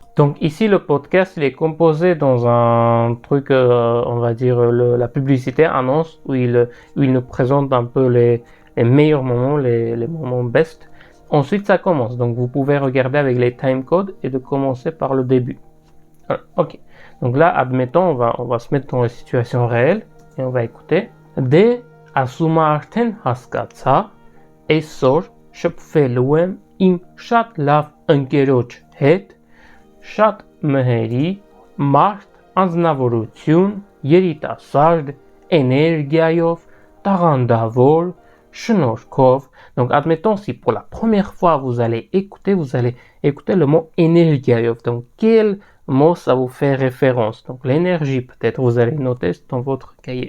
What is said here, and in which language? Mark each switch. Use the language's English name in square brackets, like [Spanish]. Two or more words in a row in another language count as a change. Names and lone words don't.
[French] Donc ici, le podcast, il est composé dans un truc, on va dire, la publicité annonce, où il nous présente un peu les meilleurs moments, les moments best. Ensuite, ça commence. Donc, vous pouvez regarder avec les timecodes et de commencer par le début. Voilà. Ok. Donc là, admettons, on va se mettre dans la situation réelle et on va écouter. [Armenian] ասում արդեն հասկացա, այսօր շփվելու եմ իմ շատ լավ ընկերոջ հետ, շատ մհերի, մարդ, անձնավորություն, երիտասարդ, էներգիայով, տաղանդավոր, շնորհքով. [French] Donc, admettons si pour la première fois vous allez écouter le mot énergiayov. Donc, quel mot ça vous fait référence? Donc, l'énergie, peut-être, vous allez noter dans votre cahier.